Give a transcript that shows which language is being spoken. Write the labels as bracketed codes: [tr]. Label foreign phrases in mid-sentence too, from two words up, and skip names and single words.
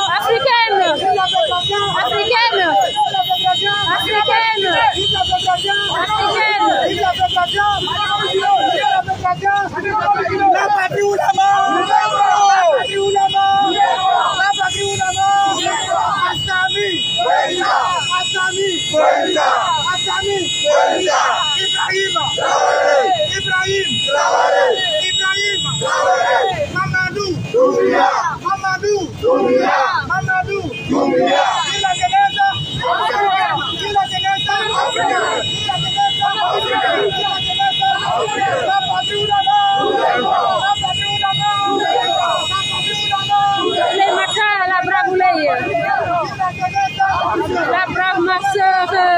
[fr] Africaine! Vive la fédération Africaine! Vive la fédération Africaine! Vive la fédération Africaine! Vive la fédération La patrie ou la mort! La patrie ou la mort! La patrie ou la mort! Assami! Assami! Assami! Ibrahim! Ibrahim! Ibrahim! Mamadou! Mamadou! Mamadou! Vive la jeunesse! Vive la jeunesse! Vive la jeunesse! Les matins, la brave Ouleye, la brave ma soeur.